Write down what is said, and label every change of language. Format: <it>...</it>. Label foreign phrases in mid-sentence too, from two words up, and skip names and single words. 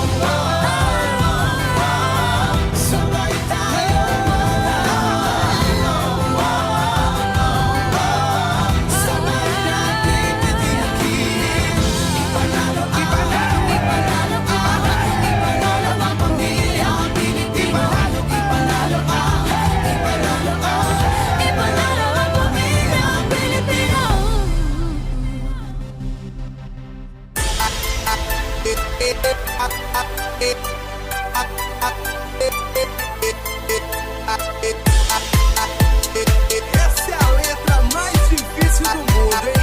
<tl>Sabay tayong maghahanga, sabay natin titiyakin. Ipanalo ang pamilya Pilipino. Ipanalo ang pamilya Pilipino.</tl> <pt>Essa é a letra mais difícil do mundo, hein?</pt>